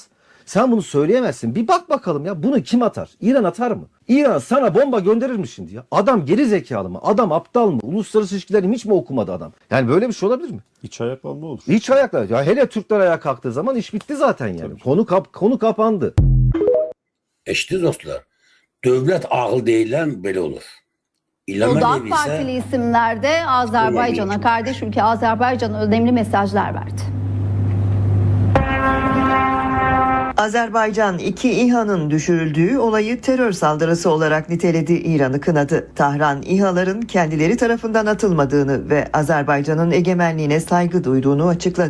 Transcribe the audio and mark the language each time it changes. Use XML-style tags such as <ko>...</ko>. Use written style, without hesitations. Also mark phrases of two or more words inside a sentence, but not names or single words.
<tr>Sen bunu söyleyemezsin. Bir bak bakalım ya. Bunu kim atar? İran atar mı? İran sana bomba gönderir mi şimdi ya? Adam geri zekalı mı? Adam aptal mı? Uluslararası ilişkilerini hiç mi okumadı adam? Yani böyle bir şey olabilir mi? İç ayaklanma olur. İç ayakla. Ya hele Türkler ayağa kalktığı zaman iş bitti zaten yani. Konu kapandı.</tr> <az>Eşitdiniz dostlar, dövlət ağıl deyilən belə olur. İlham Yolda Aliyev AK isə</az> <tr>Partili isimlerde Azerbaycan'a, kardeş ülke Azerbaycan'a önemli mesajlar verdi. Azerbaycan 2 İHA'nın düşürüldüğü olayı terör saldırısı olarak niteledi, İran'ı kınadı. Tahran, İHA'ların kendileri tarafından atılmadığını ve Azerbaycan'ın egemenliğine saygı duyduğunu açıkladı.</tr>